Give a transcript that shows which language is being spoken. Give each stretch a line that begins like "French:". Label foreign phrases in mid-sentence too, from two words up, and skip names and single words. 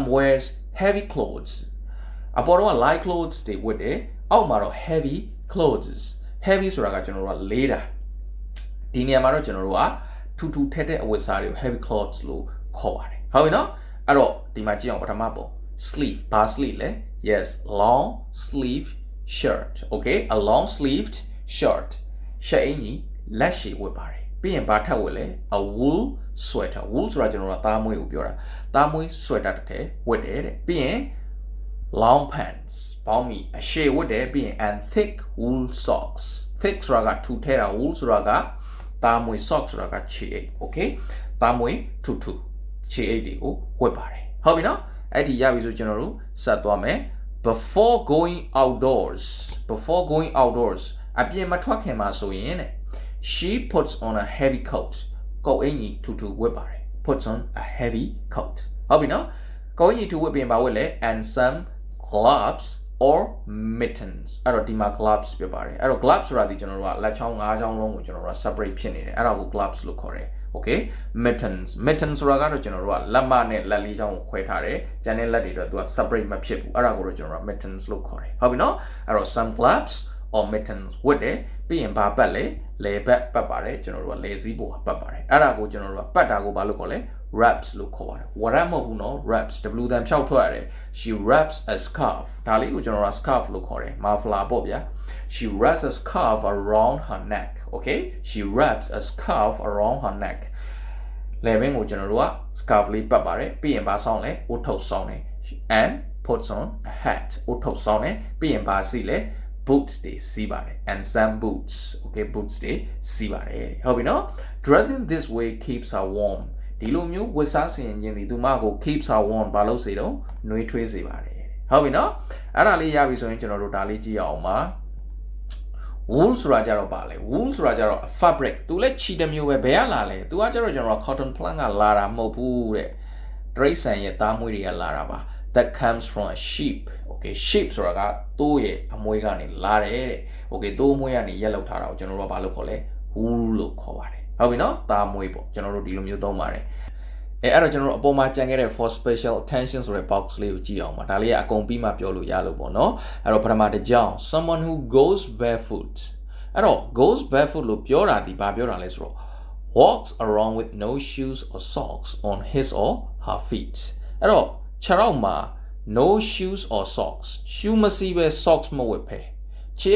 English: wears heavy clothes
Burmese: အပေါ်တော့
English: light clothes
Burmese: တွေဝတ်တယ်အောက်မှာတော့
English: heavy clothes heavy
Burmese: ဆိုတာကကျွန်တော်တို့ကလေးတာ ဒီနေရာမှာတော့ကျွန်တော်တို့ကထူထူထက်တဲ့အဝတ်စားတွေကို
English: heavy clothes
Burmese: လို့ခေါ်ပါတယ်ဟုတ်ပြီနော်အဲ့တော့ဒီမှာကြည့်အောင်ပထမပုံ sleeve ဘာ sleeve လဲ
English: yes long sleeve shirt okay a long sleeved shirt
Burmese: ရှပ်အင်ကြီးလက်ရှည်ဝတ်ပါတယ်ပြီးရင်ဘာထပ်ဝတ်လဲ
English: a wool sweater wool
Burmese: ဆိုတာကျွန်တော်တို့သားမွေးကိုပြောတာသားမွေး sweater တစ်ထည်ဝတ်တယ်တဲ့ပြီးရင်
English: long pants
Burmese: ပေါင်းပြီးအရှည်ဝတ်တယ်ပြီးရင်
English: and thick wool socks thick
Burmese: ဆိုတာကထူထဲတာ wool ဆိုတာကသားမွေ socks ဆိုတာကခြေအိတ် okay သားမွေထူခြေအိတ်တွေကိုဝတ်ပါတယ်ဟုတ်ပြီနော်အဲ့ဒီရပြီဆိုကျွန်တော်တို့ဆက်သွားမယ်
English: before going outdoors
Burmese: အပြင်မထွက်ခင်မှာဆိုရင်တဲ့
English: she puts on a heavy coat
Burmese: ကိုယ်အင်ကြီးထူဝတ်ပါတယ်
English: puts on a heavy coat
Burmese: ဟုတ် ပြီနော်ကိုယ်အင်ကြီးထူဝတ်ပြင်ပါဝတ်လေ
English: and some gloves or mittens
Burmese: အဲ့တော့ဒီမှာ gloves ပြပါတယ်အဲ့တော့ gloves ဆိုတာဒီကျွန်တော်တို့ကလက်ချောင်း၅ချောင်းလုံးကိုကျွန်တော်တို့က separate ဖြစ်နေတယ်အဲ့ဒါကို gloves လို့ခေါ်တယ်
English: okay mittens
Burmese: ဆိုတာကတော့ကျွန်တော်တို့ကလက်မနဲ့လက်လေးချောင်းကိုခွဲထားတယ်ကျန်တဲ့လက်တွေတော့သူ က separate မဖြစ်ဘူးအဲ့ဒါကိုတော့ကျွန်တော်တို့က mittens လို့ခေါ်တယ်ဟုတ်ပြီနော်အဲ့တော့
English: some gloves or mittens
Burmese: ဝတ်တယ်ပြီးရင်ဘာပတ်လဲလေပတ်ပတ်ပါတယ်ကျွန်တော်တို့ကလေစည်းပေါ်ပတ်ပါတယ်အဲ့ဒါကိုကျွန်တော်တို့ကပတ်တာ ကိုဘာလို့ခေါ်လဲ wraps လို့ခေါ်ပါတယ်ဝရမဟုတ်ဘူးနော်
English: wraps w
Burmese: တန်ဖြောက်ထွက်ရတယ်
English: she wraps a scarf
Burmese: ဒါလေးကိုကျွန်တော်က scarf လို့ခေါ်တယ် muffler ပေါ့ဗျာ she
English: wraps a scarf around her neck okay she wraps a scarf around her neck
Burmese: လေဘင်းကိုကျွန်တော်တို့က scarf လေးပတ်ပါတယ်ပြီးရင်ဘာဆောင်းလဲဥထုတ်ဆောင်းတယ်
English: and puts on a hat
Burmese: ဥထုတ်ဆောင်းတယ်ပြီးရင်ဘာစီလဲboots တွေစီးပါတယ်
English: and some boots okay boots
Burmese: တွေစီးပါတယ်ဟုတ်ပြီနော်
English: dressing this way keeps her warm
Burmese: ဒီလိုမျိုးဝတ်စားဆင်ရင်ဒီသူမကို
English: keeps her warm
Burmese: ဘာလို့စေတော့နှွေးထွေးစေပါတယ်ဟုတ်ပြီနော်အဲ့ဒါလေးရပြီဆိုရင်ကျွန်တော်တို့ဒါလေးကြည့်အောင်ပါ wool ဆိုတာကြတော့ပါလေ wool ဆိုတာကြတော့ fabric သူလည်းချီတမျိုးပဲဘယ်ကလာလဲသူကကြတော့ကျွန်တော်
English: cotton plant
Burmese: ကလာတာမဟုတ်ဘူးတဲ့တရိတ်ဆန်ရဲ့သားမွေးတွေကလာတာပါ
English: that comes from a sheep okay sheep
Burmese: ဆိုတာကသိုးရဲ့အမွေးကနေလာတယ်တဲ့ okay သိုးမွေးကနေရက်လောက်ထားတာကိုကျွန်တော်တို့ကဘာလို့ခေါ်လဲ who လို့ခေါ်ပါတယ်ဟုတ်ပြီနော်သားမွေးပေါ့ကျွန်တော်တို့ ဒီလိုမျိုးသုံးပါတယ်အဲ့တော့ကျွန်တော်တို့အပေါ်မှာကြံခဲ့တဲ့
English: for special attention
Burmese: ဆိုတဲ့ box လေးကိုကြည့်အောင်ပါဒါလေးကအကုန်ပြီးမှပြောလို့ရလို့ပေါ့နော်အဲ့တော့ပထမတစ်ကြောင်း
English: someone who goes barefoot
Burmese: အဲ့တော့
English: goes barefoot
Burmese: လို့ပြောတာ ဒီဘာပြောတာလဲဆိုတော့
English: walks around with no shoes or socks on his or her feet
Burmese: အဲ့တော့ခြေထောက်မှာ
English: no shoes or socks shoe
Burmese: မရှိဘဲ socks မဝတ်ဖဲခြေ